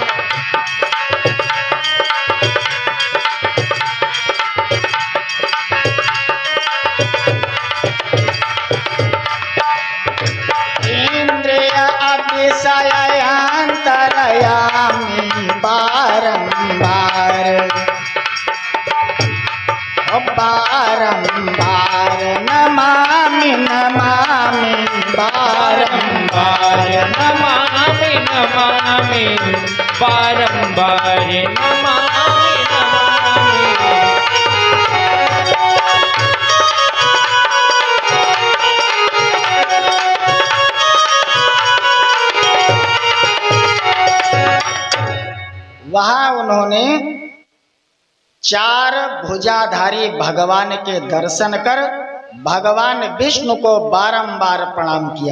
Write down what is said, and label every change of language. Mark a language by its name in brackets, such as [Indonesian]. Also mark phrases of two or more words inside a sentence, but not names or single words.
[Sanskrit] इंद्रिय अतिशयांतरयामि बारंबार बारंबार नमामि नमामि बारंबार नमामि नमामि बारंबार नमामि नमामि [Hindi] वहां उन्होंने चार भुजाधारी भगवान के दर्शन कर भगवान विष्णु को बारंबार प्रणाम किया।